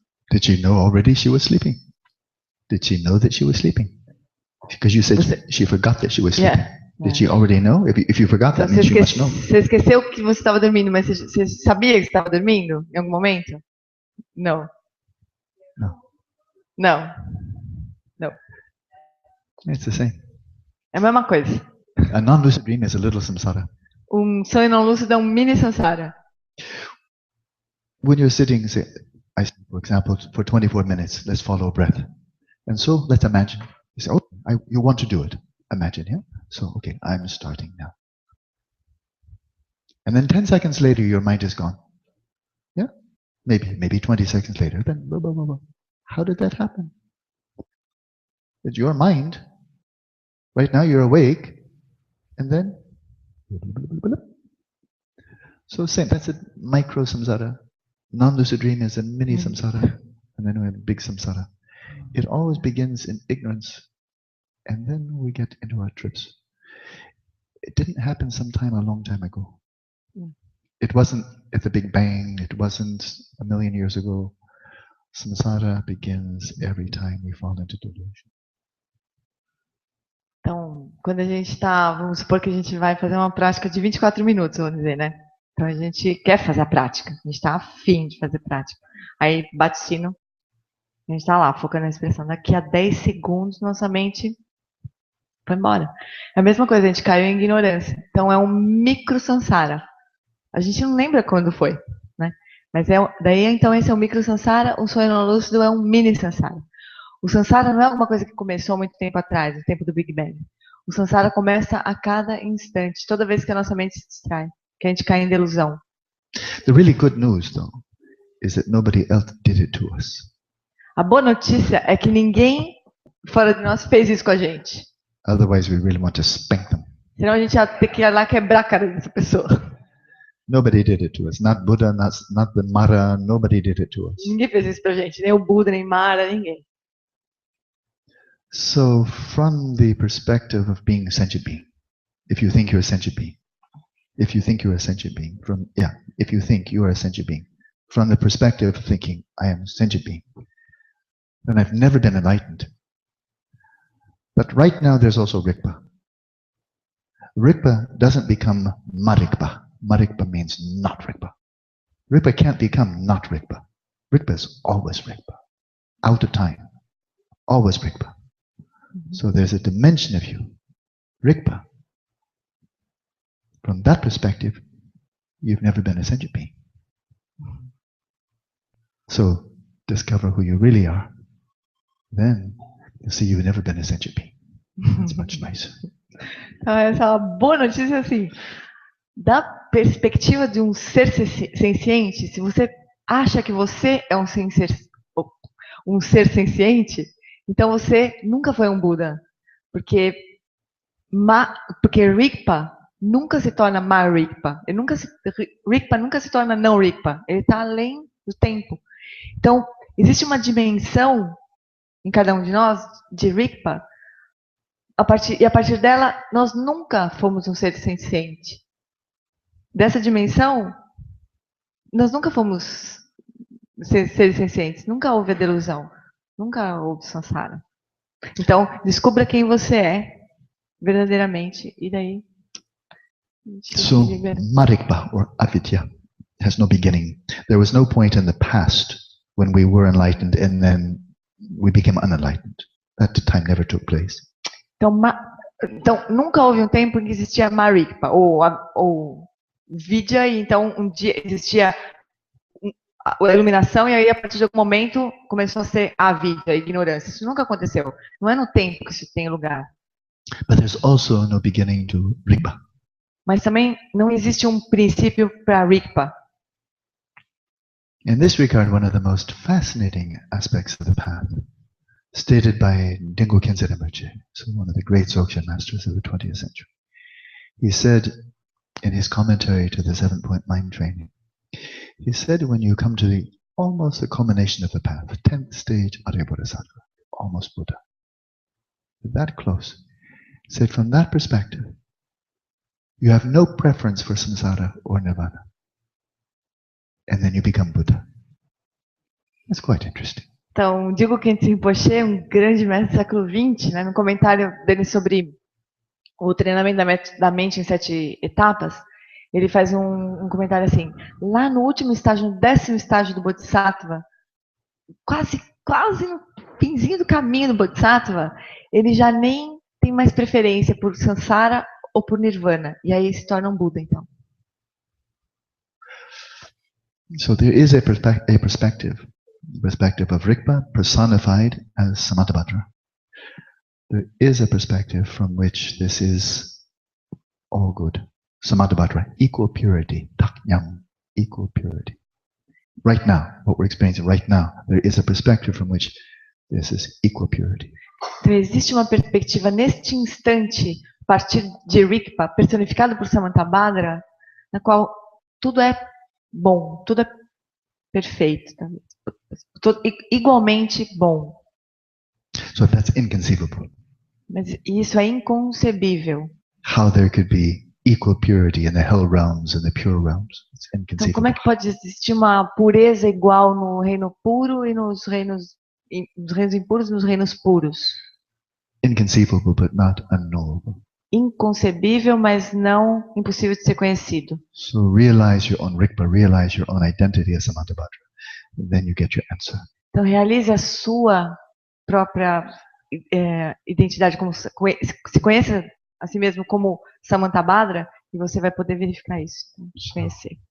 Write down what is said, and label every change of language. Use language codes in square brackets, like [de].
[en] Did she know already she was sleeping? Did she know that she was sleeping? Because you said she forgot that she was sleeping. Yeah. Did she already know? If you forgot, that means you must know. [pt] Você esqueceu que você estava dormindo, mas você sabia que você estava dormindo em algum momento? Não. Não. [en] It's the same. [pt] É a mesma coisa. [en] A non-lucid dream is a little samsara. [pt] Sonho não lúcido é mini samsara. [en] When you're sitting, say, for example, for 24 minutes, let's follow a breath. And so let's imagine. You say, you want to do it. Imagine, yeah? So, okay, I'm starting now. And then 10 seconds later, your mind is gone. Yeah? Maybe 20 seconds later. Then, blah, blah, blah, blah. How did that happen? It's your mind. Right now, you're awake. And then, blah, blah, blah, blah, blah. So same, that's a micro samsara. Non-lucid dream is a mini samsara, and then we have big samsara. It always begins in ignorance, and then we get into our trips. It didn't happen sometime a long time ago. It wasn't at the Big Bang. It wasn't a million years ago. Samsara begins every time we fall into delusion. [pt] Então, quando a gente está, vamos supor que a gente vai fazer uma prática de 24 minutos, vamos dizer, né? Então a gente quer fazer a prática, a gente está afim de fazer prática. Aí bate o sino, a gente está lá, focando na expressão. Daqui a 10 segundos, nossa mente foi embora. É a mesma coisa, a gente caiu em ignorância. Então é um micro samsara. A gente não lembra quando foi, né? Mas daí então esse é o micro samsara, o sonho não lúcido é um mini samsara. O samsara não é alguma coisa que começou há muito tempo atrás, no tempo do Big Bang. O samsara começa a cada instante, toda vez que a nossa mente se distrai, que a gente cai em delusão. [en] The really good news, though, is that nobody else did it to us. [pt] A boa notícia é que ninguém fora de nós fez isso com a gente. [en] Otherwise, we really want to spank them. [pt] Senão a gente ia ter que ir lá quebrar a cara dessa pessoa. [en] Nobody did it to us. Not Buddha, not the Mara. Nobody did it to us. [pt] Ninguém fez isso pra gente, nem o Buda, nem Mara, ninguém. [en] So, from the perspective of being a sentient being, if you think you're a sentient being, if you think you're a sentient being, if you think you are a sentient being, from the perspective of thinking I am a sentient being, then I've never been enlightened. But right now there's also Rigpa. Rigpa doesn't become Marikpa. Marikpa means not Rigpa. Rigpa can't become not Rigpa. Rigpa is always Rigpa. Out of time. Always Rigpa. So there's a dimension of you, Rigpa. From that perspective, you've never been a sentient being. So discover who you really are. Then you'll see you've never been a sentient being. It's much nicer. [pt] Então, essa é uma boa notícia, assim, da perspectiva de um ser senciente, se você acha que você é um ser senciente, então você nunca foi um Buda, porque Rigpa nunca se torna Marikpa, Rigpa nunca se torna não Rigpa, ele está além do tempo. Então, existe uma dimensão em cada um de nós de Rigpa, e a partir dela, nós nunca fomos um ser senciente. Dessa dimensão, nós nunca fomos seres sencientes, nunca houve a delusão, nunca houve samsara. Então, descubra quem você é verdadeiramente, e daí... [en] So, Marikpa, or avidya, has no beginning. There was no point in the past when we were enlightened and then we became unenlightened. That time never took place. [pt] Então, nunca houve um tempo em que existia Marikpa, ou Vidya, e então um dia existia a iluminação, e aí a partir de algum momento começou a ser a Vidya, a ignorância. Isso nunca aconteceu. Não é no tempo que isso tem lugar. [en] But there's also no beginning to Rigpa. [pt] Mas também não existe um princípio para Rigpa. [en] In this regard, one of the most fascinating aspects of the path, stated by Dingo Khyentse Rinpoche, so one of the great Dzogchen masters of the 20th century. He said in his commentary to the 7-point mind training, he said when you come to almost the culmination of the path, the 10th stage, Arya Bodhisattva, almost Buddha, that close, he said from that perspective, you have no preference for samsara or nirvana. And then you become Buddha. That's quite interesting. [pt] Então, Dingo Khyentse Rinpoche, um grande mestre do século XX, né, no comentário dele sobre o treinamento da mente em 7 etapas, ele faz um comentário assim, lá no último estágio, no 10º estágio do Bodhisattva, quase no finzinho do caminho do Bodhisattva, ele já nem tem mais preferência por samsara ou por nirvana, e aí se torna um Buda, então. [en] So there is a perspective of Rigpa personified as Samattabhadra. There is a perspective from which this is all good. Samattabhadra, equal purity, taknyam, equal purity. Right now, what we're experiencing right now, there is a perspective from which this is equal purity. [pt] Então existe uma perspectiva neste instante, a partir de Rigpa, personificado por Samattabhadra, na qual tudo é bom, tudo é perfeito, igualmente bom. [en] So if that's inconceivable, [pt] Mas isso é inconcebível. [en] how there could be equal purity in the hell realms and the pure realms? It's [pt] Então, como [en] inconceivable. [pt] é que pode existir uma pureza igual no reino puro e nos reinos impuros e nos reinos puros? [en] Inconceivable, but not unknowable. [pt] Inconcebível, mas não impossível de ser conhecido. [en] So realize your own Rikpa, realize your own identity as Samantabhadra. And then you get your answer. [pt] Então, realize a sua própria identidade, como se conheça a si mesmo como Samantabhadra, e você vai poder verificar isso, conhecer.